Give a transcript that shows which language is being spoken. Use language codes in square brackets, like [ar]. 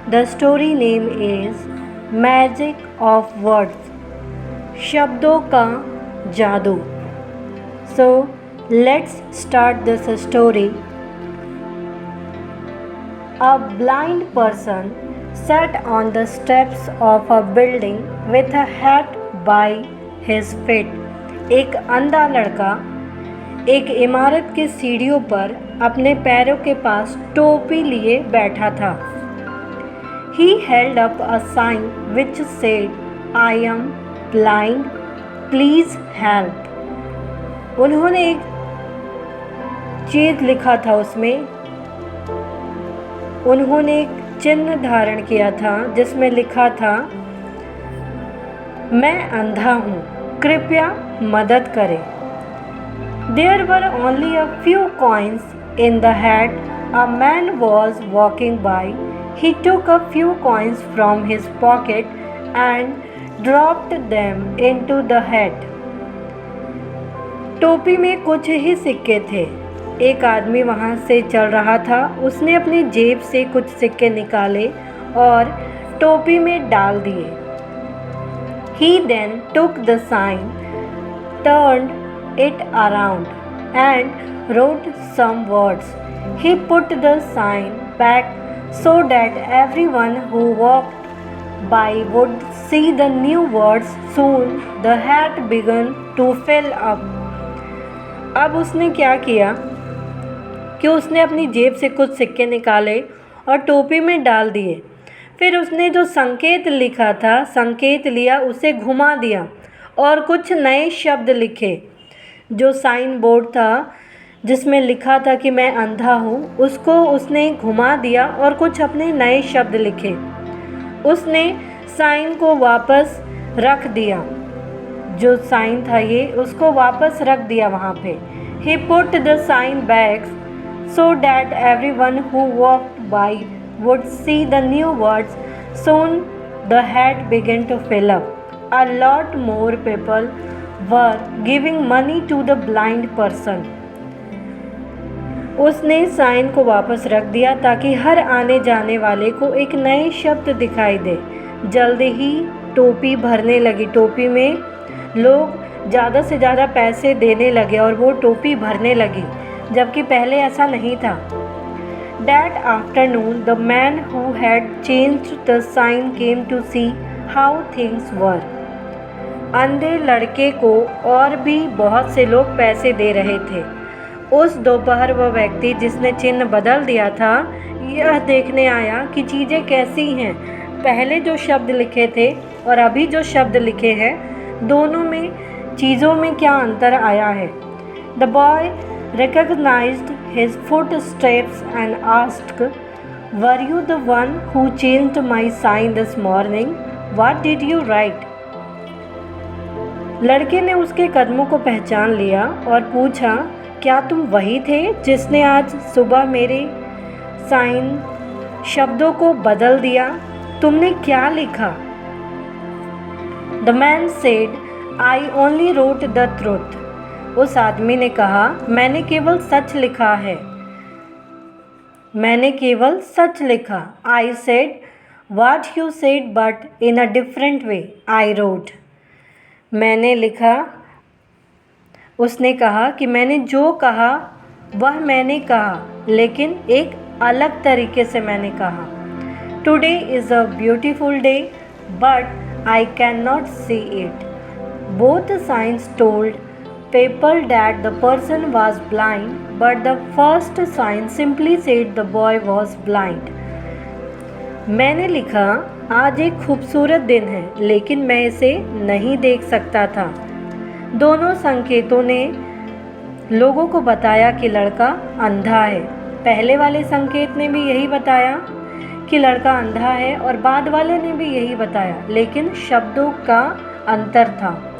[en] The story name is Magic of Words, [hi] शब्दों का जादू. [en] So let's start this story. A blind person sat on the steps of a building with a hat by his feet. [hi] एक अंधा लड़का एक इमारत की सीढ़ियों पर अपने पैरों के पास टोपी लिए बैठा था. [en] He held up a sign which said, "I am blind, please help." [hi] उन्होंने एक चीज लिखा था उसमें. उन्होंने एक चिन्ह धारण किया था जिसमें लिखा था, मैं अंधा हूँ, कृपया मदद करें. [en] There were only a few coins in the hat. A man was walking by. He took a few coins from his pocket and dropped them into the hat. [hi] टोपी में कुछ ही सिक्के थे. एक आदमी वहाँ से चल रहा था. उसने अपनी जेब से कुछ सिक्के निकाले और टोपी में डाल दिए. [en] He then took the sign, turned it around, and wrote some words. He put the sign back so that everyone who walked by would see the new words. Soon the hat began to fill up. [hi] अब उसने क्या किया कि उसने अपनी जेब से कुछ सिक्के निकाले और टोपी में डाल दिए. फिर उसने जो संकेत लिखा था, संकेत लिया, उसे घुमा दिया और कुछ नए शब्द लिखे. जो साइन बोर्ड था जिसमें लिखा था कि मैं अंधा हूँ, उसको उसने घुमा दिया और कुछ अपने नए शब्द लिखे. उसने साइन को वापस रख दिया. जो साइन था ये, उसको वापस रख दिया वहाँ पे. [en] He put the sign back so that everyone who walked by would see the new words. Soon the hat began to fill up. A lot more people were giving money to the blind person. [hi] उसने sign को वापस रख दिया ताकि हर आने जाने वाले को एक नए शब्द दिखाई दे. जल्दी ही टोपी भरने लगी. टोपी में लोग ज़्यादा से ज़्यादा पैसे देने लगे और वो टोपी भरने लगी, जबकि पहले ऐसा नहीं था. [en] That afternoon, the man who had changed the sign came to see how things were. [hi] अंधे लड़के को और भी बहुत से लोग पैसे दे रहे थे. उस दोपहर वह व्यक्ति जिसने चिन्ह बदल दिया था, यह देखने आया कि चीज़ें कैसी हैं. पहले जो शब्द लिखे थे और अभी जो शब्द लिखे हैं, दोनों में चीज़ों में क्या अंतर आया है. [en] The boy recognized his footsteps and asked, "Were you the one who changed my sign this morning? What did you write?" [hi] लड़के ने उसके कदमों को पहचान लिया और पूछा, क्या तुम वही थे जिसने आज सुबह मेरे साइन शब्दों को बदल दिया? तुमने क्या लिखा? [en] The man said, "I only wrote the truth." [hi] उस आदमी ने कहा, मैंने केवल सच लिखा है. मैंने केवल सच लिखा. [en] I said what you said but in a different way. I wrote. [hi] मैंने लिखा. उसने कहा कि मैंने जो कहा वह मैंने कहा, लेकिन एक अलग तरीके से मैंने कहा. [en] Today is a beautiful day, but I cannot see it. Both signs told people that the person was blind, but the first sign simply said the boy was blind. [hi] मैंने लिखा, आज एक खूबसूरत दिन है, लेकिन मैं इसे नहीं देख सकता था. दोनों संकेतों ने लोगों को बताया कि लड़का अंधा है. पहले वाले संकेत ने भी यही बताया कि लड़का अंधा है और बाद वाले ने भी यही बताया, लेकिन शब्दों का अंतर था.